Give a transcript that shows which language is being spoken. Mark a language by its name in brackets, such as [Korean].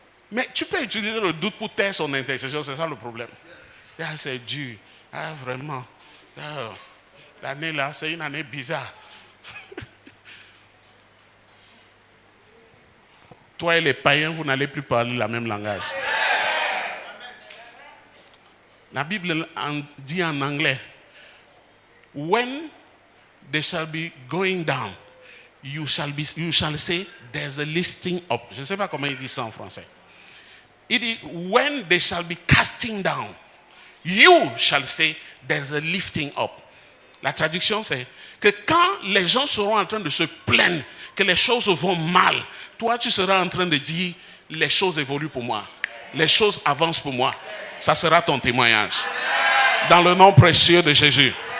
[French] Mais tu peux utiliser le doute pour taire son intercession, c'est ça le problème. Ah, c'est dur. Ah, vraiment. Ah, l'année là, c'est une année bizarre. Toi et les païens, vous n'allez plus parler le même langage. La Bible dit en anglais, [English] when they shall be going down, you shall say, there's a lifting up. [French] Je ne sais pas comment il dit ça en français. Il dit, [English] when they shall be casting down, you shall say, there's a lifting up. [French] La traduction, c'est que quand les gens seront en train de se plaindre que les choses vont mal, toi, tu seras en train de dire, les choses évoluent pour moi. Les choses avancent pour moi. Ça sera ton témoignage. Dans le nom précieux de Jésus.